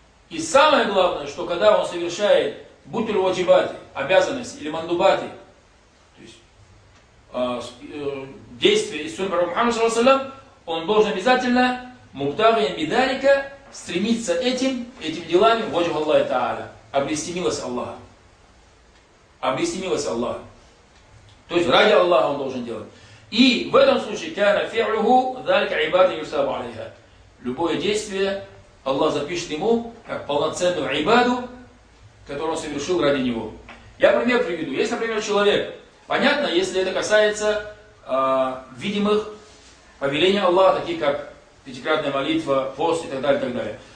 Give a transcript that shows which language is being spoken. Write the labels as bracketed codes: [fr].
[ru] И самое главное, что когда он совершает будь то ваджибати, обязанности или мандубати, то есть действия из сунны пророка Мухаммада саллаллаху алейхи ва саллям, он должен обязательно [ar] мубтагин бидалика [ru] стремиться этим делами ваджа Аллаха тааля, обрести милость Аллаха. Обрести милость Аллаха. То есть ради Аллаха он должен делать. И в этом случае [ar] كان فعله ذلك عبادة يثاب عليها. [ru] Любое действие Аллах запишет ему как полноценную ибаду, которую он совершил ради него. Я пример приведу. Если, например, человек, понятно, если это касается видимых повелений Аллаха, такие как пятикратная молитва, пост и так далее, и так далее.